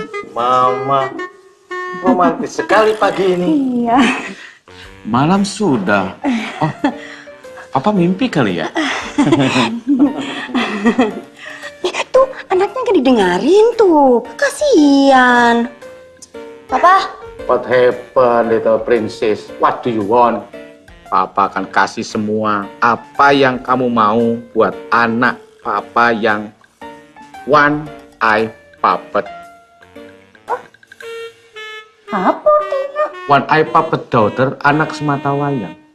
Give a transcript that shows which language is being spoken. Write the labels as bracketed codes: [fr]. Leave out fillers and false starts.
[id] Mama, romantis sekali pagi ini. Iya. Malam sudah. Oh, Papa mimpi kali ya? Tuh, anaknya gak didengarin tuh. Kasian. Papa, [en] What happened, little princess? What do you want? [id] Papa akan kasih semua apa yang kamu mau buat anak Papa yang [en] one eye puppet. [id] Apa artinya? [en] One eye puppet daughter, [id] anak semata wayang.